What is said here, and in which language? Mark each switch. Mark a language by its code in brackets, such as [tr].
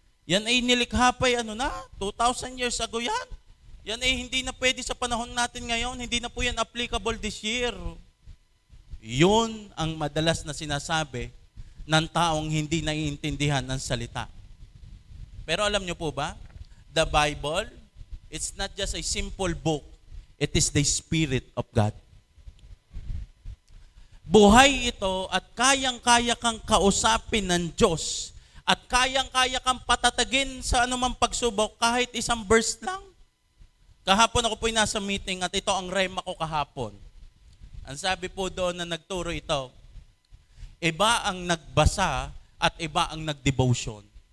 [tl] Yan ay nilikha pa 2,000 years ago yan. Yan ay hindi na pwede sa panahon natin ngayon. Hindi na po yan applicable this year. Yun ang madalas na sinasabi ng taong hindi naiintindihan ng salita. Pero alam nyo po ba? [en] The Bible, it's not just a simple book. It is the Spirit of God. [tl] Buhay ito at kayang-kaya kang kausapin ng Diyos at kayang-kaya kang patatagin sa anumang pagsubok kahit isang verse lang. Kahapon ako po'y nasa meeting at ito ang rema ko kahapon. Ang sabi po doon na nagturo ito, iba ang nagbasa at iba ang nagdevotion.